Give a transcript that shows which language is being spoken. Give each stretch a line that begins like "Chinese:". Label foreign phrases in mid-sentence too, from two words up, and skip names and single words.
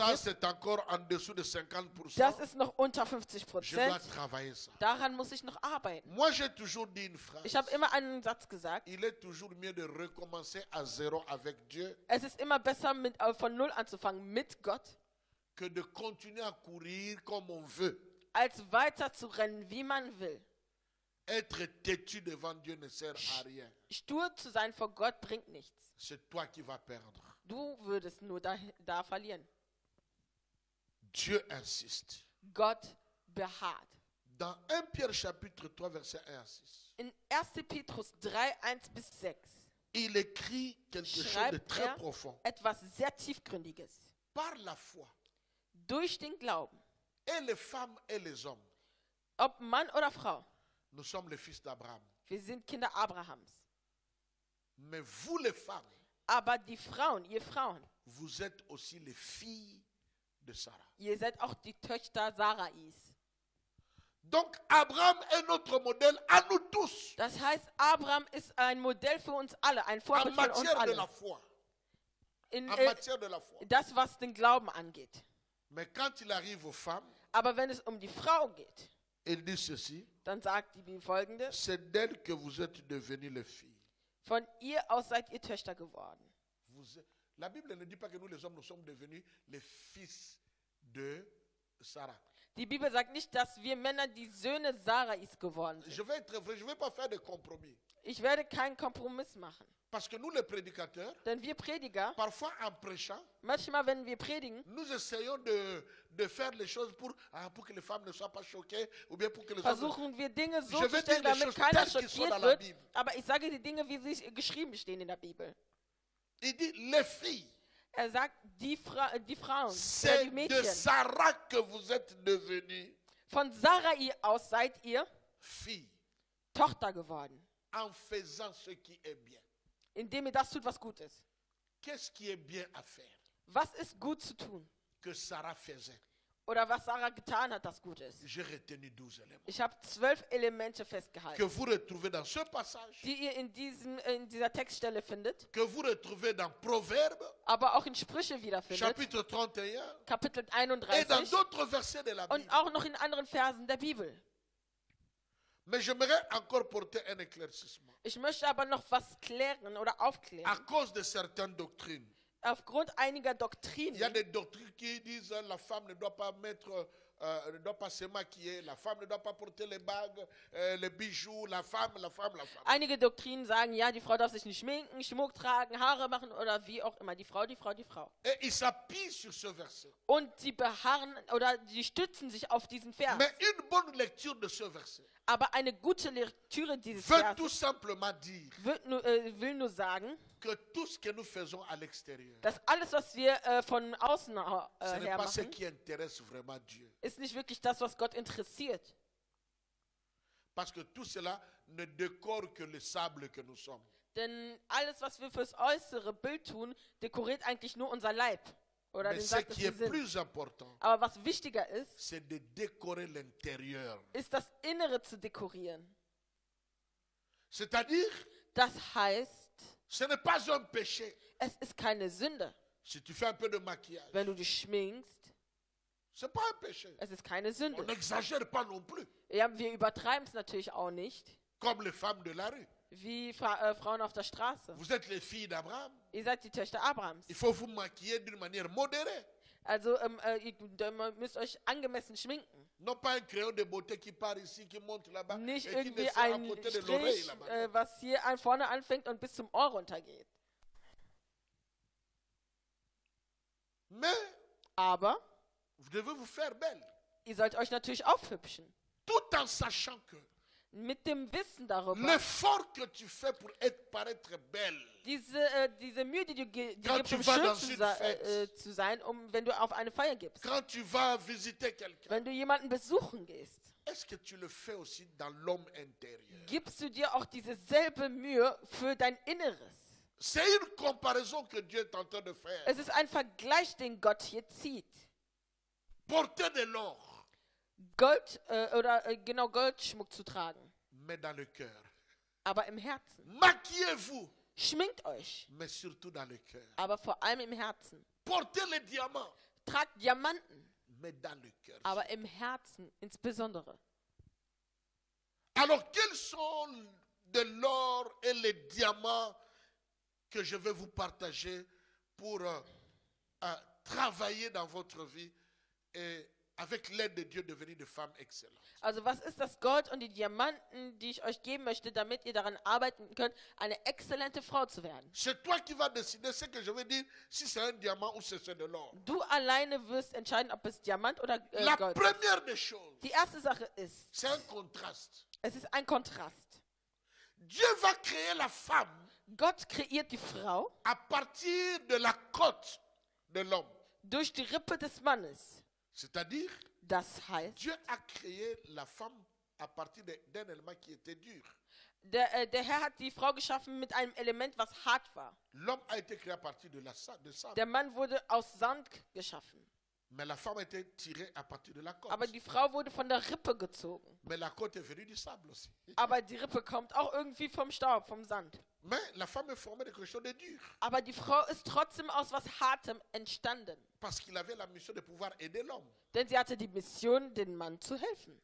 French: Ça
German: gibt.
French: c'est encore en dessous de 50%.
German: Das ist noch unter
French: Je dois
German: 50%.
French: travailler ça.
German: Daran muss ich noch arbeiten.
French: Moi j'ai toujours dit une phrase.
German: Ich habe immer einen Satz gesagt.
French: Il est toujours mieux de recommencer à zéro avec Dieu
German: Es ist immer besser, von Null anzufangen mit Gott,
French: que de continuer à courir comme on veut.
German: als weiter zu rennen, wie man will.
French: Être têtu devant Dieu ne sert à rien.
German: Stur zu sein vor Gott bringt nichts.
French: C'est toi qui vas perdre.
German: Du würdest nur da verlieren.
French: Dieu insiste.
German: Gott beharrt.
French: Dans 1 Pierre chapitre 3 verset 1 à 6,
German: In 1. Petrus 3, 1 bis 6
French: il écrit quelque chose de
German: schreibt
French: très
German: er
French: profond.
German: etwas sehr Tiefgründiges.
French: Par la foi,
German: Durch den Glauben,
French: et les femmes et les hommes,
German: ob Mann oder Frau,
French: nous sommes les fils d'Abraham.
German: wir sind Kinder Abrahams.
French: Mais vous les femmes,
German: Aber die Frauen, ihr Frauen,
French: vous êtes aussi les filles de Sarah.
German: ihr seid auch die Töchter Sarais.
French: Donc Abraham est notre modèle à nous tous
German: Das heißt, Abraham ist ein Modell für uns alle, ein
French: en
German: Vorbild für uns
French: matière de la
German: alle.
French: foi.
German: In,
French: En matière de la foi.
German: das, was den Glauben angeht.
French: Mais quand il arrive aux femmes,
German: Aber wenn es um die Frau geht,
French: il dit ceci,
German: dann sagt die Bibel folgendes:
French: c'est d'elle que vous êtes devenues les filles.
German: Von ihr aus seid ihr Töchter geworden.
French: La Bible ne dit pas que nous les hommes nous sommes devenus les fils de Sarah.
German: Die Bibel sagt nicht, dass wir Männer die Söhne Sarais geworden sind.
French: Je vais être vrai, je ne vais pas faire de compromis.
German: Ich werde keinen Kompromiss machen.
French: Parce que nous les prédicateurs,
German: Denn wir Prediger,
French: parfois en prêchant,
German: manchmal, wenn wir predigen,
French: nous essayons de faire les choses pour que les femmes ne soient pas choquées ou bien pour que les hommes...
German: versuchen wir Dinge so
French: Je
German: zu
French: vais
German: stellen,
French: dire les
German: damit
French: choses
German: keiner
French: telles qu'ils sont
German: schockiert
French: dans la
German: wird.
French: Bible.
German: Aber ich sage die Dinge, wie sie geschrieben stehen in der Bibel.
French: Il dit, les filles,
German: Er sagt, die Frauen, oder
French: c'est
German: die
French: de
German: Mädchen.
French: Sarah que vous êtes devenus
German: Von Sarai aus seid ihr
French: filles
German: Tochter geworden,
French: en faisant ce qui est bien.
German: indem ihr das tut, was gut ist.
French: Qu'est-ce qui est bien à faire?
German: Was ist gut zu tun?
French: que Sarah faisait?
German: Oder was Sarah getan hat, das gut ist?
French: J'ai retenu 12 éléments.
German: Ich habe 12 Elemente
French: Que
German: festgehalten,
French: vous retrouvez dans ce passage,
German: die ihr in dieser Textstelle findet,
French: que vous retrouvez dans Proverbes,
German: aber auch in Sprüche wiederfindet,
French: chapitre 31,
German: Kapitel
French: et dans
German: 31
French: d'autres versets de la Bible.
German: und auch noch in anderen Versen der Bibel.
French: Mais j'aimerais encore porter un éclaircissement.
German: Ich möchte aber noch was klären oder
French: À
German: aufklären.
French: cause de certaines doctrines.
German: Aufgrund einiger
French: Il y a
German: Doktrinen
French: des doctrines qui disent la femme ne doit pas ne doit pas se maquiller, la femme ne doit pas porter les bagues, les bijoux, la femme.
German: Einige Doktrinen sagen, ja, die Frau darf sich nicht schminken, Schmuck tragen, Haare machen oder wie auch immer. Die Frau.
French: Et ils s'appuient sur ce verset.
German: Und sie beharren oder sie stützen sich auf diesen Vers.
French: Mais une bonne lecture de ce verset
German: Aber eine gute Lektüre dieses
French: veut tout
German: Verses
French: simplement dire
German: will nur sagen,
French: que tout ce que nous faisons à l'extérieur,
German: dass alles, was wir von außen
French: ce n'est
German: her
French: pas ce
German: machen,
French: qui intéresse vraiment Dieu.
German: ist nicht wirklich das, was Gott interessiert.
French: Parce que tout cela ne décore que le sable que nous sommes.
German: Denn alles, was wir fürs äußere Bild tun, dekoriert eigentlich nur unser Leib. Oder
French: Mais
German: den
French: ce
German: Sack, das
French: qui
German: wir
French: est
German: sind.
French: plus important,
German: Aber was wichtiger ist,
French: c'est de décorer l'intérieur.
German: ist das Innere zu dekorieren.
French: C'est-à-dire,
German: Das heißt,
French: ce n'est pas un péché.
German: es ist keine Sünde.
French: Si tu fais un peu de maquillage,
German: Wenn du dich schminkst,
French: c'est pas un péché.
German: es ist keine
French: On
German: Sünde.
French: n'exagère pas non plus,
German: Ja, wir übertreiben es natürlich auch nicht,
French: comme les femmes de la rue.
German: wie Frauen auf der Straße.
French: Vous êtes les filles d'Abraham.
German: Ihr seid die Töchter Abrahams.
French: Il faut vous maquiller d'une manière modérée.
German: Also ihr müsst euch angemessen schminken.
French: Non pas un crayon de beauté qui part ici, qui monte là-bas,
German: Nicht
French: et qui
German: irgendwie
French: descend à
German: ein
French: côté de l'oreille
German: Strich,
French: là-bas.
German: was hier vorne anfängt und bis zum Ohr runtergeht.
French: Mais
German: Aber
French: vous devez vous faire belle,
German: ihr sollt euch natürlich aufhübschen.
French: tout en sachant que
German: Mit dem Wissen darüber,
French: l'effort que tu fais pour paraître belle,
German: diese Mühe, die du
French: Quand
German: gibst,
French: tu
German: um
French: vas
German: schön
French: dans une fête.
German: zu sein, wenn du auf eine Feier gibst.
French: quand tu vas visiter quelqu'un,
German: Wenn du jemanden besuchen gehst,
French: est-ce que tu le fais aussi dans l'homme intérieur?
German: gibst du dir auch diese selbe Mühe für dein Inneres.
French: C'est une comparaison que Dieu est en train de faire.
German: Es ist ein Vergleich, den Gott hier zieht.
French: Porter de l'or,
German: Gold genau Goldschmuck zu tragen,
French: mais dans le cœur.
German: aber im Herzen.
French: Maquillez-vous,
German: Schminkt euch,
French: mais surtout dans le cœur.
German: aber vor allem im Herzen.
French: Portez les diamants,
German: Tragt Diamanten,
French: mais dans le cœur.
German: aber im Herzen insbesondere.
French: Alors, quels sont de l'or et les diamants que je vais vous partager pour travailler dans votre vie et avec l'aide de Dieu devenir des femmes excellentes?
German: Also was ist das Gold und die Diamanten, die ich euch geben möchte, damit ihr daran arbeiten könnt, eine exzellente Frau zu werden?
French: C'est toi qui vas décider ce que je vais dire, si c'est un diamant ou si c'est de l'or.
German: Du alleine wirst entscheiden, ob es Diamant oder
French: La
German: Gold ist.
French: première des choses,
German: Die erste Sache ist,
French: c'est un contraste.
German: es ist ein Kontrast.
French: Dieu va créer la femme
German: Gott kreiert die Frau
French: à partir de la côte de l'homme.
German: durch die Rippe des Mannes.
French: C'est-à-dire,
German: Das heißt,
French: Dieu a créé la femme à partir d'un élément qui était dur.
German: der Herr hat die Frau geschaffen mit einem Element, was hart war.
French: L'homme a été créé à partir de sable.
German: Der Mann wurde aus Sand geschaffen.
French: Mais la femme a été tirée à partir de la côte.
German: Aber die Frau wurde von der Rippe gezogen.
French: Mais la côte est venue du sable aussi.
German: Aber die Rippe kommt auch irgendwie vom Staub, vom Sand.
French: Mais la femme est formée de quelque chose de dur.
German: Aber die Frau ist trotzdem aus was Hartem entstanden.
French: Parce qu'il avait la mission de pouvoir aider l'homme.
German: Denn sie hatte die Mission, den Mann zu helfen.